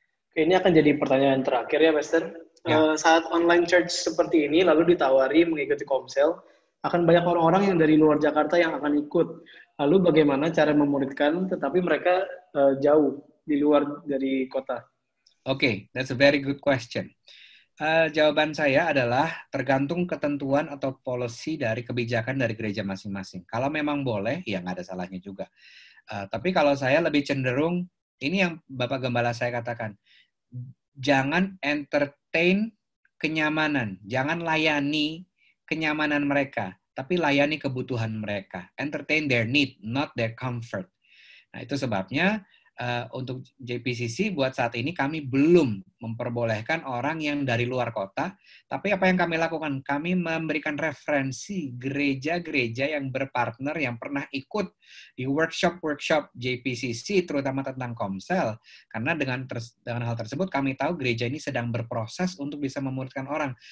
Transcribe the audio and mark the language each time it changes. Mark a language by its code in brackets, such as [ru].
[id] Oke, ini akan jadi pertanyaan terakhir ya, Pastor. Ya. Saat online church seperti ini, lalu ditawari mengikuti Komsel, akan banyak orang-orang yang dari luar Jakarta yang akan ikut. Lalu bagaimana cara memuridkan, tetapi mereka jauh di luar dari kota? [en] Oke, that's a very good question. [id] Jawaban saya adalah tergantung ketentuan atau policy dari kebijakan dari gereja masing-masing. Kalau memang boleh, ya nggak ada salahnya juga. Tapi kalau saya lebih cenderung, ini yang Bapak Gembala saya katakan, jangan entertain kenyamanan, jangan layani kenyamanan mereka, tapi layani kebutuhan mereka. [en] Entertain their need, not their comfort. [id] Nah, itu sebabnya untuk JPCC buat saat ini kami belum memperbolehkan orang yang dari luar kota, tapi apa yang kami lakukan? Kami memberikan referensi gereja-gereja yang berpartner yang pernah ikut di workshop JPCC terutama tentang Komsel, karena dengan hal tersebut kami tahu gereja ini sedang berproses untuk bisa memuridkan orang.